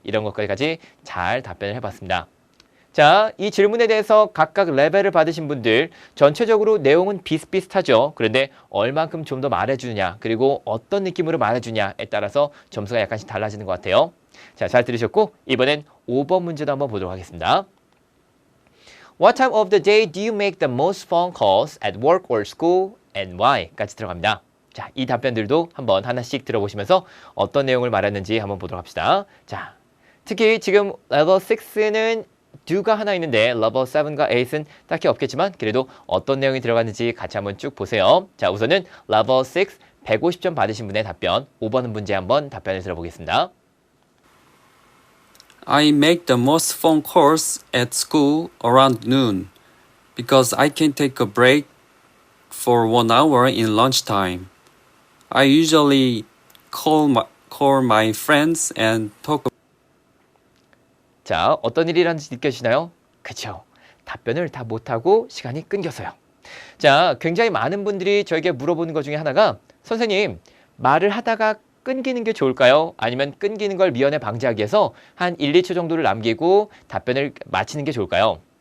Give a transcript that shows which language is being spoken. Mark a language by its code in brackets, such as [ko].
[ko] 이런 것까지 잘 답변을 해봤습니다. 자, 이 질문에 대해서 각각 레벨을 받으신 분들 전체적으로 내용은 비슷비슷하죠. 그런데 얼만큼 좀 더 말해주느냐 그리고 어떤 느낌으로 말해주냐에 따라서 점수가 약간씩 달라지는 것 같아요. 자, 잘 들으셨고 이번엔 5번 문제도 한번 보도록 하겠습니다. [en] What time of the day do you make the most phone calls at work or school and why? [ko] 까지 들어갑니다. 자, 이 답변들도 한번 하나씩 들어보시면서 어떤 내용을 말했는지 한번 보도록 합시다. 자, 특히 지금 레벨 6는 do가 하나 있는데 레벨 7과 8은 딱히 없겠지만 그래도 어떤 내용이 들어갔는지 같이 한번 쭉 보세요. 자, 우선은 레벨 6 150점 받으신 분의 답변 5번 문제 한번 답변을 들어보겠습니다. [en] I make the most phone calls at school around noon because I can take a break for 1 hour in lunchtime. I usually call my friends and talk. [ko] 자, 어떤 일이라는지 느껴지나요? 그쵸. 답변을 다 못하고 시간이 끊겨서요. 자, 굉장히 많은 분들이 저에게 물어보는 것 중에 하나가 선생님, 말을 하다가 끊기는 게 좋을까요? 아니면 끊기는 걸 미연에 방지하기 위해서 한 1, 2초 정도를 남기고 답변을 마치는 게 좋을까요?